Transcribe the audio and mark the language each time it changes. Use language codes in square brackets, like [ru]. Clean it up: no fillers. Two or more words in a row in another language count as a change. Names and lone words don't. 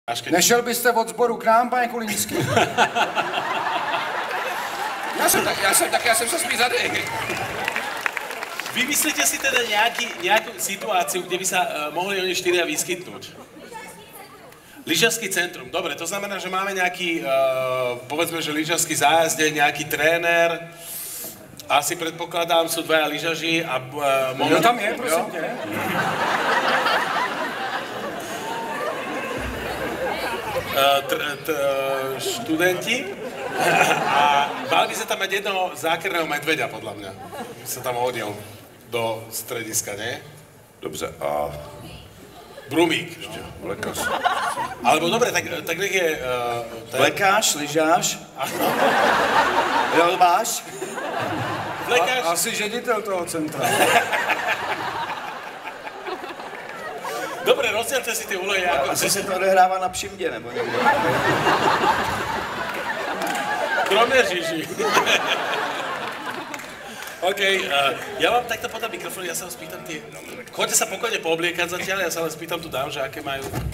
[cs] Nešel byste od sboru k nám, pane Kulinský? Já jsem se spíš zadech. [sk] Vymyslíte si teda nejakú situáciu, kde by sa mohli oni štyria vyskytnúť? [cs] Lyžařský centrum. [sk] Dobre, to znamená, že máme nejaký, povedzme, že lyžařský zájazd, nejaký tréner. Asi predpokladám, sú dvaja lyžaři a... [cs] No tam je, prosím tě. [sk] Študenti. A mali by sa tam mať jednoho zákerného medveďa, podľa mňa. By sa tam hodil do strediska, nie? [cs] Dobře, a... Brumík. Lékař. [sk] Alebo dobre, tak nech je... [cs] Lékař, lyžář, rolbář. Lékař. Asi ředitel toho centra. Dobre, rozdělte si ty úlohy. Asi se to odehrává na Přimdě, nebo někde. Kroměříži. [sk] OK, ja vám takto podám mikrofón, ja sa vám spýtam tie... Choďte sa pokojne poobliekať zatiaľ, ja sa len spýtam tu dám, že aké majú...